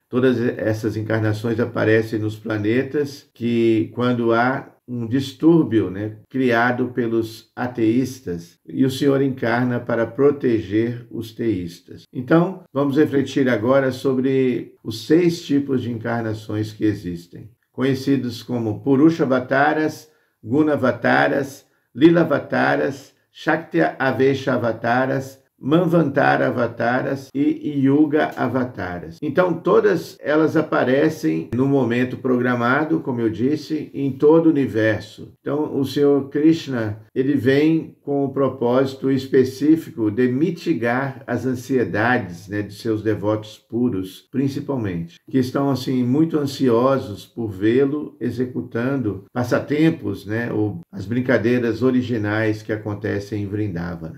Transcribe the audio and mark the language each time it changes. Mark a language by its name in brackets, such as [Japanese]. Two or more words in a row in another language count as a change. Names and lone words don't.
[Portuguese] Todas essas encarnações aparecem nos planetas que, quando há um distúrbio criado pelos ateístas, e o Senhor encarna para proteger os teístas. Então, vamos refletir agora sobre os 6 tipos de encarnações que existem, conhecidos como Purusha-avataras, Guna-avataras, Lila-avataras, Shakti-avesha-avataras, Manvantara-avataras e Yuga-avataras. Então, todas elas aparecem no momento programado, como eu disse, em todo o universo. Então, o Senhor Krishna, ele vem com o propósito específico de mitigar as ansiedades de seus devotos puros, principalmente, que estão assim muito ansiosos por vê-lo executando passatempos, ou as brincadeiras originais que acontecem em Vrindavana.